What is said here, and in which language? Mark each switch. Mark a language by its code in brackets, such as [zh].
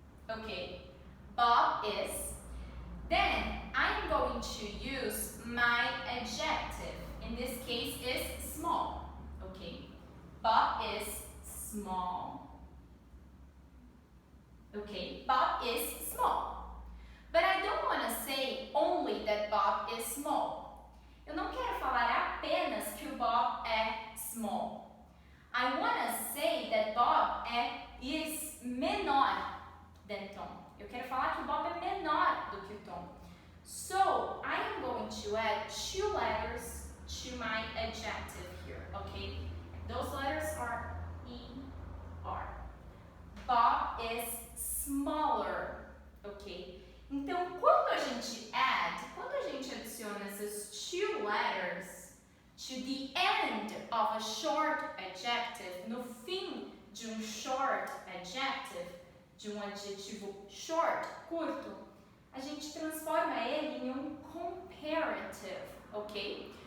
[en] Okay, Bob is. Then I'm going to use my adjective. In this case, is small. Okay, Bob is small. Okay, Bob is small. But I don't want to say only that Bob is small. [pt] Eu não quero falar apenas que o Bob é small. [en] I want to say that Bob is menor than Tom. [pt] Eu quero falar que o Bob é menor do que o Tom. [en] So, I am going to add two letters to my adjective here, okay? Those letters are E-R. Bob is smaller, okay? [pt] Então, quando a gente adiciona essas [en] two letters to the end of a short adjective, [pt] no fim de short adjective, de adjetivo short, curto, a gente transforma ele em comparative, okay?